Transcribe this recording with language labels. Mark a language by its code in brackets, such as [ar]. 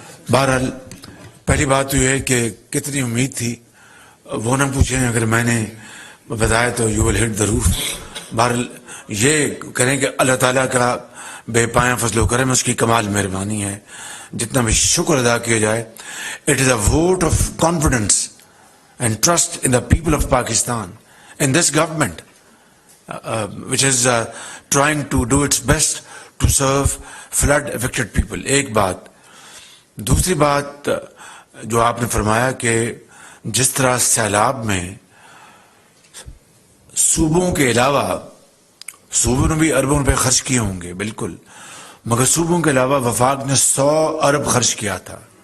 [ur] بہرحال پہلی بات تو یہ ہے کہ کتنی امید تھی وہ نہ پوچھیں، اگر میں نے بتایا تو [en] You will hit the roof. [ur] بہرحال یہ کریں کہ اللہ تعالیٰ کا بے پایاں فضل و کرم، اس کی کمال مہربانی ہے، جتنا بھی شکر ادا کیا جائے. [en] It is a vote of confidence and trust in the people of Pakistan, in this government which is trying to do its best to serve flood affected people. [ur] ایک بات. دوسری بات جو آپ نے فرمایا کہ جس طرح سیلاب میں صوبوں کے علاوہ، صوبوں نے بھی اربوں روپے خرچ کیے ہوں گے بالکل، مگر صوبوں کے علاوہ وفاق نے 100 ارب خرچ کیا تھا،